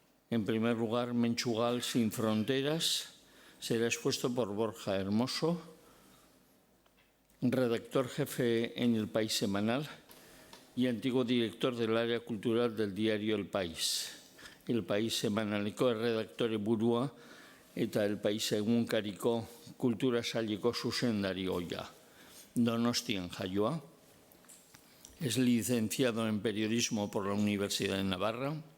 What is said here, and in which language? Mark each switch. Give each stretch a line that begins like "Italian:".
Spanish: En primer lugar, Menchugal sin fronteras será expuesto por Borja Hermoso, redactor jefe en El País Semanal y antiguo director del área cultural del diario El País.
Basque: El País Semanaleko erredaktore burua eta El País egunkariko kultura saileko zuzendari ohia. Donostian jaioa.
Spanish: Es licenciado en periodismo por la Universidad de Navarra.